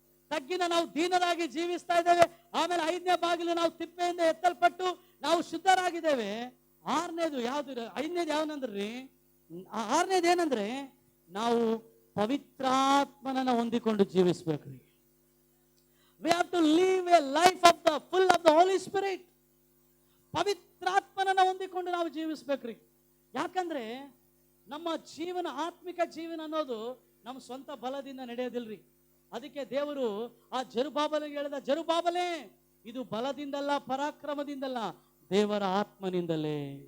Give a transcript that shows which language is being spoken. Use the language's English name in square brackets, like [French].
[Kannada] ತಗ್ಗಿನ ನಾವು ದೀನರಾಗಿ ಜೀವಿಸ್ತಾ ಇದ್ದೇವೆ. ಆಮೇಲೆ 5ನೇ ಬಾಗಿಲು ನಾವು ತಿಪ್ಪೆಯಿಂದ ಎತ್ತಲ್ಪಟ್ಟು ನಾವು ಶುದ್ಧರಾಗಿದ್ದೇವೆ. 6ನೇದು ಯಾವ್ದು? 5ನೇದು ಯಾವನಂದ್ರಿ? 6ನೇದು ಏನಂದ್ರೆ ನಾವು ಪವಿತ್ರಾತ್ಮನನ್ನ ಹೊಂದಿಕೊಂಡು ಜೀವಿಸ್ಬೇಕ್ರಿ. [English] We have to live a life of the full of the Holy Spirit. [Kannada] ಪವಿತ್ರಾತ್ಮನನ್ನ ಹೊಂದಿಕೊಂಡು ನಾವು ಜೀವಿಸ್ಬೇಕ್ರಿ. ಯಾಕಂದ್ರೆ ನಮ್ಮ ಜೀವನ, ಆತ್ಮಿಕ ಜೀವನ ಅನ್ನೋದು ನಮ್ಮ ಸ್ವಂತ ಬಲದಿಂದ ನಡೆಯೋದಿಲ್ರಿ. ಅದಕ್ಕೆ ದೇವರು ಆ ಜೆರುಬ್ಬಾಬೆಲನಿಗೆ ಹೇಳಿದ, ಜೆರುಬ್ಬಾಬೆಲೇ, ಇದು ಬಲದಿಂದಲ್ಲ, ಪರಾಕ್ರಮದಿಂದಲ್ಲ, ದೇವರ ಆತ್ಮನಿಂದಲೇ.